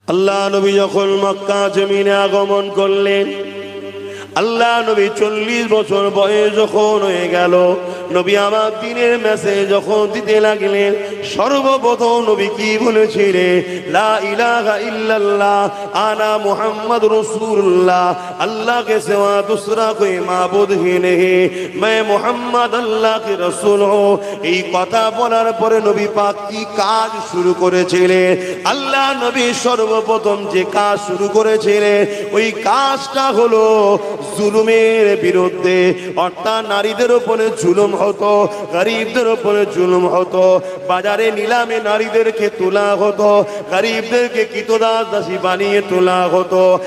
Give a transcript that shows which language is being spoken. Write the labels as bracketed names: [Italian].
[Bangla] আল্লাহ নবী যখন মক্কা জমিনে আগমন করলেন, আল্লাহ নবী 40 বছর বয়স যখন হয়ে গেল, নবী আমার দিনের মেসেজ যখন দিতে লাগলেন, সর্বপ্রথম নবী কি বলেছিলেন? [Arabic] লা ইলাহা ইল্লাল্লাহ আনা মুহাম্মদ রাসূলুল্লাহ, [Hindi] আল্লাহ के सिवा दूसरा कोई माबूद ही नहीं, मैं मोहम्मद अल्लाह के रसूल हूँ। [Bangla] এই কথা বলার পরে নবী পাক কি কাজ শুরু করেছিলেন? আল্লাহ নবী সর্বপ্রথম যে কাজ শুরু করেছিলেন, ওই কাজটা হলো জুলুমের বিরুদ্ধে। অর্থাৎ নারীদের উপরে জুলুম হতো, গরিবদের উপরে জুলুম হতো, বাজারে নিলামে নারীদেরকে তোলা হতো, গরিবদেরকে কৃতদাস দাসী বানিয়ে তোলা হতো।